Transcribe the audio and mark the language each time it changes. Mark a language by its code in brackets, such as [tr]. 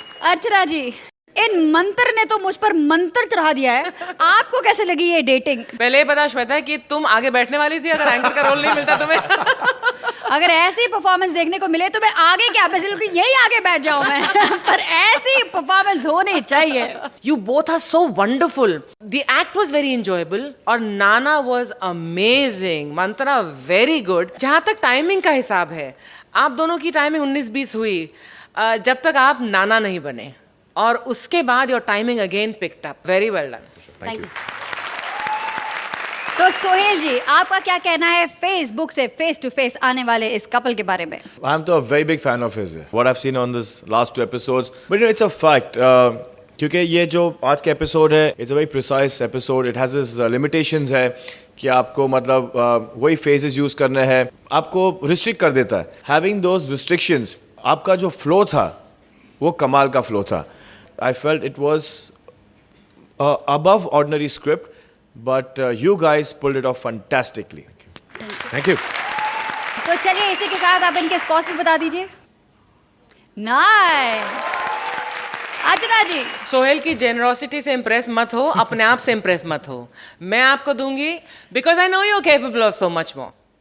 [hi] अर्चना जी, इन मंत्र ने तो मुझ पर मंत्र चढ़ा दिया है। आपको कैसे लगी ये डेटिंग? पहले ये बता श्वेता कि तुम आगे बैठने वाली थी अगर एंकर का रोल नहीं मिलता तुम्हें। अगर ऐसी परफॉर्मेंस देखने को मिले तो मैं आगे क्या, बिल्कुल यही आगे बैठ जाऊं मैं। पर ऐसी परफॉर्मेंस होनी चाहिए। [en] You both are so wonderful. The act was very enjoyable और Nana was amazing. Mantra very good. [hi] जहाँ तक टाइमिंग का हिसाब है, आप दोनों की टाइमिंग 19-20 हुई जब तक आप नाना नहीं बने, और उसके बाद [en] Your timing again picked up. Very well done. Thank you. [hi] तो सोहेल जी, आपका क्या कहना है फेसबुक से फेस टू फेस आने वाले इस कपल के बारे में? [en] I'm a very big fan of his. What I've seen on this last 2 episodes, but you know, it's a fact. [hi] क्योंकि ये जो आज का एपिसोड है, [en] it's a very precise episode. It has its limitations [hi] है कि आपको मतलब वही phases use करने हैं, आपको restrict कर देता है. [en] Having those restrictions, [hi] आपका जो flow था, वो कमाल का flow था. [en] I felt it was above ordinary script, but you guys pulled it off fantastically. Thank you. [hi] तो चलिए इसी के साथ आप इनके स्कोर्स भी बता दीजिए। नाइस। अर्चना जी, सोहेल की जेनरोसिटी से इम्प्रेस मत हो, अपने आप से इम्प्रेस मत हो। मैं आपको दूंगी [en] Because I know you are capable of so much more.